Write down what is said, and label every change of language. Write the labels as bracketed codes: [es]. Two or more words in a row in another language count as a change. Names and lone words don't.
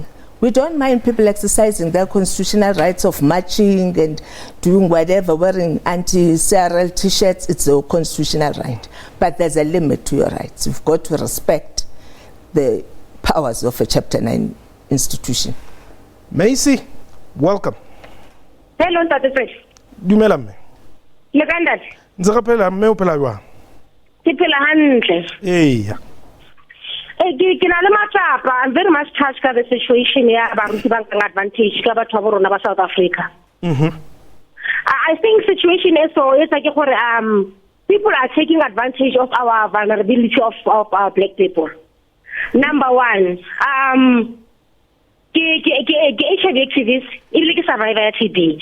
[en] We don't mind people exercising their constitutional rights of marching and doing whatever, wearing anti-CRL t-shirts. It's a constitutional right. But there's a limit to your rights. You've got to respect the powers of a Chapter 9 institution. Macy, welcome. Hello, [st] Tate Fred. Dumela mme. Le kandat. Ntse ka phela mme o phela jwang? Ke phela hantle. Eya. [en] I'm very much touched by the situation here about receiving advantage [st] ka batho ba rona ba South Africa. [en] I think situation is so like people are taking advantage of our vulnerability of our black people. Number 1, HIV activists, illegal survivor TB.